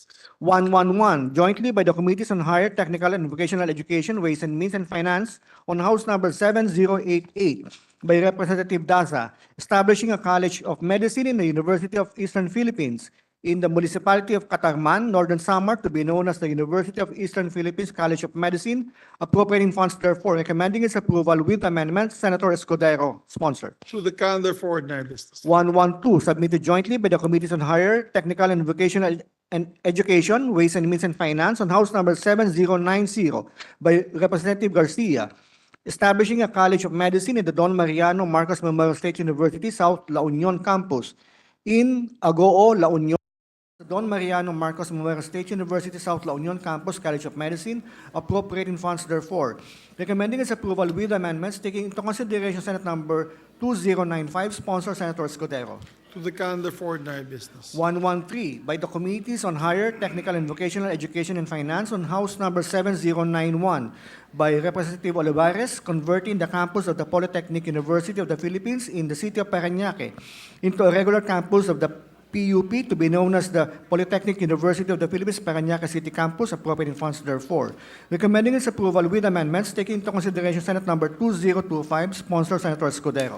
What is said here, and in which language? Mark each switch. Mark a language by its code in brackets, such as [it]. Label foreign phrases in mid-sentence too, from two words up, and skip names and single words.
[en] 111, jointly by the Committees on Higher Technical and Vocational Education, Ways and Means and Finance on House Number 7088 by Representative Daza, establishing a College of Medicine in the University of Eastern Philippines in the municipality of Catarman, Northern Samar, to be known as the University of Eastern Philippines College of Medicine, appropriating funds therefore, recommending its approval with amendments, Senator Escudero, sponsored. To the calendar for ordinary business. 112, submitted jointly by the Committees on Higher Technical and Vocational and Education, Ways and Means and Finance on House Number 7090 by Representative Garcia, establishing a College of Medicine in the Don Mariano Marcos Memorial State University South La Union Campus in Agoo, La Union. Don Mariano Marcos Memorial State University South La Union Campus College of Medicine, appropriating funds therefore, recommending its approval with amendments, taking into consideration Senate number 2095, sponsored Senator Escudero. To the calendar for ordinary business. 113, by the Committees on Higher Technical and Vocational Education and Finance on House Number 7091 by Representative Olivares, converting the campus of the Polytechnic University of the Philippines in the city of Parañaque into a regular campus of the PUP to be known as the Polytechnic University of the Philippines Parañaque City Campus, appropriating funds therefore, recommending its approval with amendments, taking into consideration Senate number 2025, sponsored Senator Escudero.